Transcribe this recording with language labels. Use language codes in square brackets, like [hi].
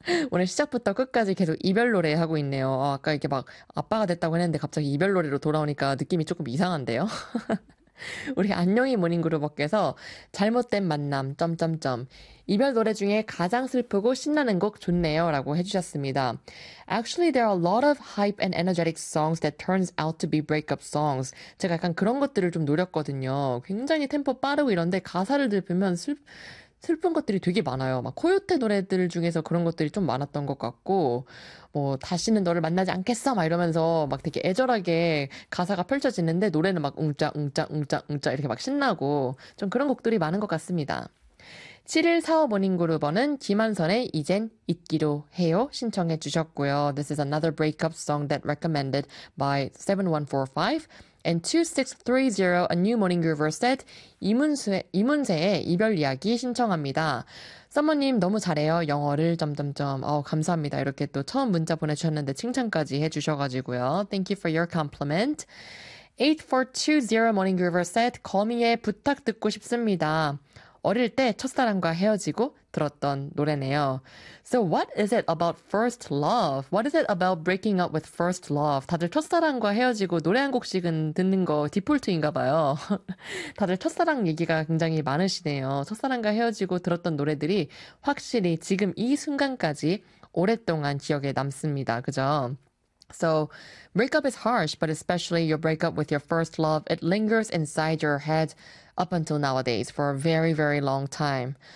[ko] 오늘 시작부터 끝까지 계속 이별 노래 하고 있네요. 아까 이렇게 막 아빠가 됐다고 했는데 갑자기 이별 노래로 돌아오니까 느낌이 조금 이상한데요. 우리 안녕이 모닝그룹께서 잘못된 만남 점점점 이별 노래 중에 가장 슬프고 신나는 곡 좋네요 라고 해주셨습니다. [en] Actually there are a lot of hype and energetic songs that turns out to be breakup songs. [ko] 제가 약간 그런 것들을 좀 노렸거든요. 굉장히 템포 빠르고 이런데 가사를 들으면 슬픈 것들이 되게 많아요. 막 코요테 노래들 중에서 그런 것들이 좀 많았던 것 같고 뭐 다시는 너를 만나지 않겠어 막 이러면서 막 되게 애절하게 가사가 펼쳐지는데 노래는 막 웅짜 웅짜 웅짜 웅짜 이렇게 막 신나고 좀 그런 곡들이 많은 것 같습니다. 7145 모닝그룹은 김한선의 이젠 잊기로 해요 신청해 주셨고요. [en] This is another breakup song that recommended by 7145. And 2630, a new morning groover said, [ko] 이문세의 이별 이야기 신청합니다. 사모님 너무 잘해요. 영어를 점점점. 감사합니다. 이렇게 또 처음 문자 보내주셨는데 칭찬까지 해주셔가지고요. [en] Thank you for your compliment. 8420 morning groover said, [ko] 거미의 부탁 듣고 싶습니다. 어릴 때 첫사랑과 헤어지고 들었던 노래네요. [en] So what is it about first love? What is it about breaking up with first love? [ko] 다들 첫사랑과 헤어지고 노래 한 곡씩은 듣는 거 디폴트인가 봐요. 다들 첫사랑 얘기가 굉장히 많으시네요. 첫사랑과 헤어지고 들었던 노래들이 확실히 지금 이 순간까지 오랫동안 기억에 남습니다. 그죠? [en] So, breakup is harsh, but especially your breakup with your first love, it lingers inside your head up until nowadays for a very, very long time.